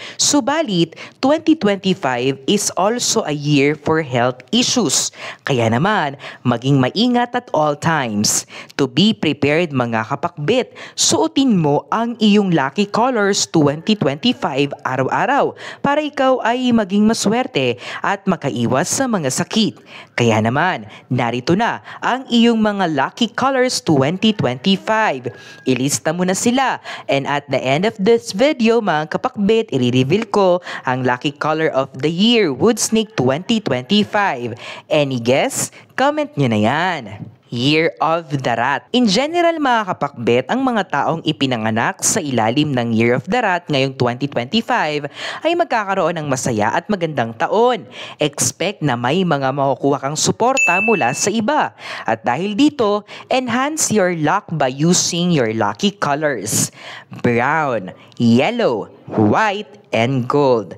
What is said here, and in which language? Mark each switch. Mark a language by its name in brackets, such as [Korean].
[English] Subalit, 2025 is also a year for health issues. [Filipino] Kaya naman, maging maingat at all times. [English] To be prepared [Filipino] mga kapakbit, suotin mo ang iyong lucky colors 2025 araw-araw para ikaw ay maging maswerte at makaiwas sa mga sakit. Kaya naman, narito na ang iyong mga lucky colors 2025. Ilista mo na sila, [English] and at the end of this video [Filipino] mga kapakbit, i-reveal ko ang lucky color of the year, Wood Snake 2025. Any guess? Comment nyo na yan. Year of the Rat. In general mga kapakbet, ang mga taong ipinanganak sa ilalim ng Year of the Rat ngayong 2025 ay magkakaroon ng masaya at magandang taon. Expect na may mga makukuha kang suporta mula sa iba. [English] At dahil dito, enhance your luck by using your lucky colors: brown, yellow, white, and gold.